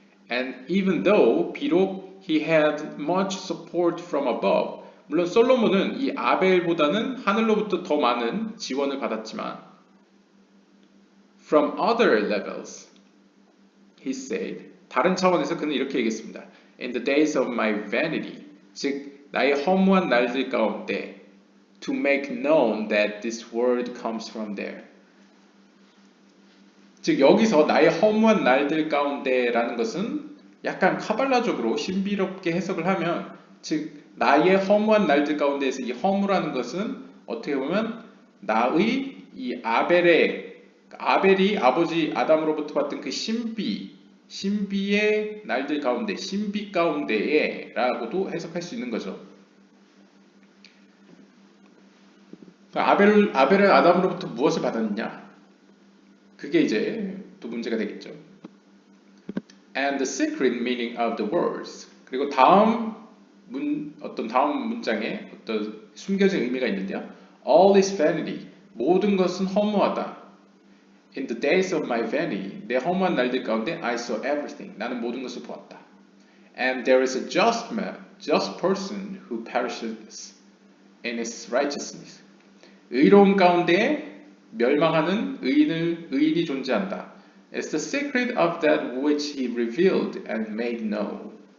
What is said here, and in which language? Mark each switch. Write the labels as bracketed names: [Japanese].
[English] And even though, [Korean] 비록 [English] he had much support from above, [Korean] 물론 솔로몬은 이 아벨보다는 하늘로부터 더 많은 지원을 받았지만, [English] from other levels, he said, [Korean] 다른 차원에서 그는 이렇게 얘기했습니다. [English] In the days of my vanity, [Korean] 즉 나의 허무한 날들 가운데, [English] to make known that this word comes from there. [Korean] 즉 여기서 나의 허무한 날들 가운데라는 것은 약간 카발라적으로 신비롭게 해석을 하면, 즉 나의 허무한 날들 가운데에서 이 허무라는 것은 어떻게 보면 나의 이 아벨이 아버지 아담으로부터 받던 그 신비의 날들 가운데, 신비 가운데에 라고도 해석할 수 있는 거죠. 아벨은 아담으로부터 무엇을 받았느냐? 그게 이제 또 문제가 되겠죠. [English] And the secret meaning of the words. [Korean] 그리고 다음 문장에 어떤 숨겨진 의미가 있는데요. [English] All is vanity. [Korean] 모든 것은 허무하다. [English] In the days of my vanity, [Korean] 내 허무한 날들 가운데 [English] I saw everything. [Korean] 나는 모든 것을 보았다. [English] And there is a just person who perishes in his righteousness. [Korean] 의로움 가운데 멸망하는 의인이 존재한다. [English] It's the secret of that which he revealed and made known.